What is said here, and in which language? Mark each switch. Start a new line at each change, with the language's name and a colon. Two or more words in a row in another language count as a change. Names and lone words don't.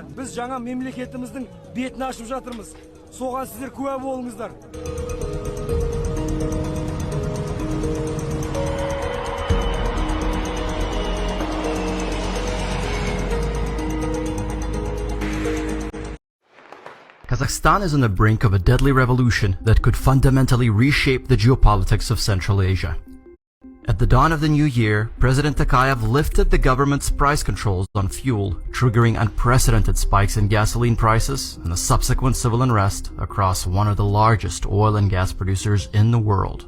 Kazakh: Біз жаңа мемлекетіміздің бетін ашып жатырмыз. Соған сіздер куә болыңыздар.
English: Kazakhstan is on the brink of a deadly revolution that could fundamentally reshape the geopolitics of Central Asia. At the dawn of the new year, President Tokayev lifted the government's price controls on fuel, triggering unprecedented spikes in gasoline prices and a subsequent civil unrest across one of the largest oil and gas producers in the world.